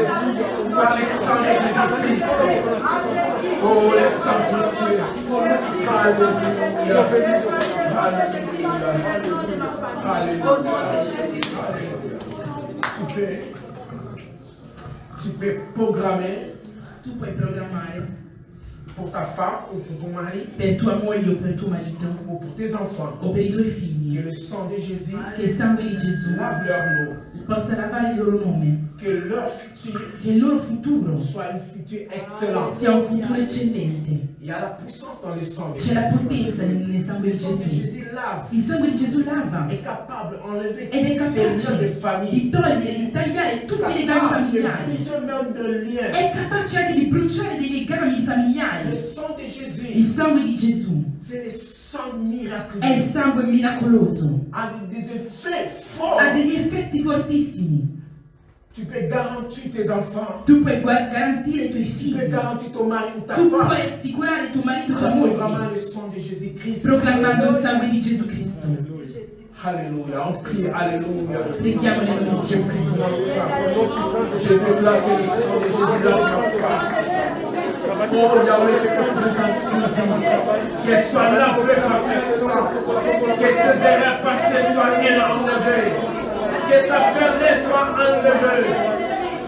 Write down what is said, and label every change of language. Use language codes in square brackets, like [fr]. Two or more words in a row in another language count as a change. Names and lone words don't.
[fr] Par le sang de Jésus-Christ. Oh, le sang précieux. Alléluia. Alléluia. Alléluia. Tu peux programmer [it] Tu puoi programmare [fr] pour ta femme ou pour ton mari [it] per tua moglie o per tuo marito [fr] ou pour tes enfants [it] o per i tuoi [fr] que [it] figli [fr] le sang de Jésus [it] che il sangue di Gesù [fr] lave leur nom, [it] possa lavare il loro nome, [fr] que leur futur [it] che il loro futuro [fr] soit un futur excellent. [it] sia un futuro eccellente. [fr] Il y a la puissance dans le sang de [it] C'è la [fr] Jésus. [it] potenza nel sangue [fr] Le [it] di [fr] sang de [it] Gesù. [fr] Jésus lave, [it] Il sangue di Gesù lava [fr] est capable d'enlever [it] ed è [fr] les liens de [it] capace [fr] famille, [it] di togliere, di tagliare tutti i legami [fr] capable de [it] familiari. [fr] briser même de liens. [it] È capace anche di bruciare dei legami [fr] Le [it] familiari. [fr] sang de [it] Il [fr] Jésus, [it] sangue di Gesù [fr] c'est le sang [it] è [fr] miraculeux, [it] il sangue miracoloso, [fr] a des effets forts. [it] ha degli effetti fortissimi. [fr] Tu peux garantir tes enfants, [it] Tu puoi garantire i tuoi [fr] tu peux [it] figli, [fr] garantir ton mari ou ta [it] tu [fr] femme. [it] puoi assicurare tuo marito e tua [fr] En proclamant [it] moglie, [fr] le sang de Jésus-Christ. [it] proclamando il sangue di Gesù Cristo. [fr] Alléluia, on prie, alléluia. [it] Preghiamo nel nome di [fr] Je [it] Gesù. [fr] prie pour ma femme. Je déclare que le sang de Jésus lave ma femme. Oh Yahweh, je te présente Suzy. Qu'elle soit lavée par tes sang. Que ses erreurs passées soient enlevées. Que sa faiblesse soit enlevée.